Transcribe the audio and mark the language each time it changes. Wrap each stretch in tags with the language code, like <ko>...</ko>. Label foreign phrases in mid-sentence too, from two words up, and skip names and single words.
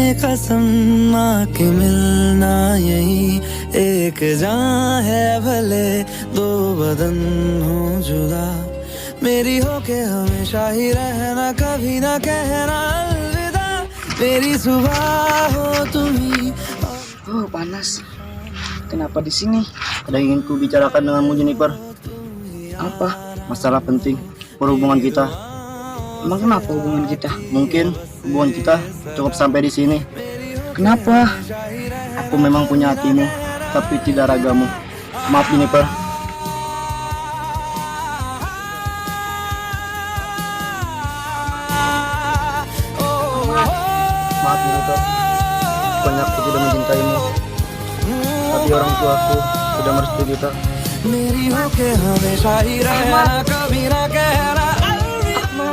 <hi>कसम माँ के मिलना यही एक जान है भले दो बदन हो जुदा मेरी हो के हमेशा ही रहना कभी ना कहना अलविदा मेरी सुबह हो तुम ही.</hi> <id>Oh, panas. Kenapa di sini? Ada yang ingin ku bicarakan denganmu, Jennifer. Apa? Masalah penting perhubungan kita. Emang kenapa hubungan kita? Mungkin hubungan kita cukup sampai di sini. Kenapa? Aku memang punya hatimu, tapi tidak ragamu. Maaf, Jennifer. Maaf, Jennifer. Bukannya aku tidak mencintaimu, tapi orang tuaku sudah merestui kita.</id> <hi>मेरी होके हमेशा ही रहना कभी ना कहना अलविदा.</hi>